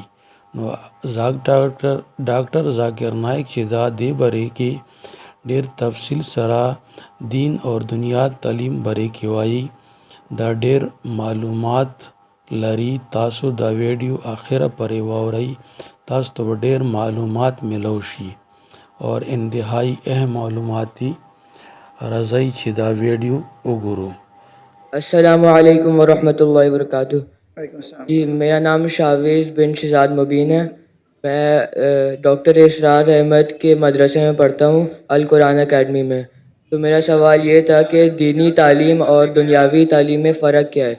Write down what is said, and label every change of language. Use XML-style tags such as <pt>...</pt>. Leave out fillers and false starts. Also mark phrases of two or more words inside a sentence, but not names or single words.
<ps>نو ډاکټر ذاکر نائک چې دا دې باره کې ډیر تفصیل سره</ps> <ur>دین اور دنیا</ur> <ps>تعلیم باره کې وایي. دا ډیر معلومات لري. تاسو دا ویډیو آخره پرې واورئ، تاسو ته ډیر معلومات ملو شي</ps> <ur>اور انتہائی اہم معلوماتی</ur> <ps>راځئ چې دا ویډیو وګورو.</ps> <ur>السلام علیکم ورحمۃ اللہ وبرکاتہ. جی، میرا نام شاویز بن شہزاد مبین ہے. میں ڈاکٹر اسرار احمد کے مدرسے میں پڑھتا ہوں، القرآن اکیڈمی میں. تو میرا سوال یہ تھا کہ دینی تعلیم اور دنیاوی تعلیم میں فرق کیا ہے؟</ur>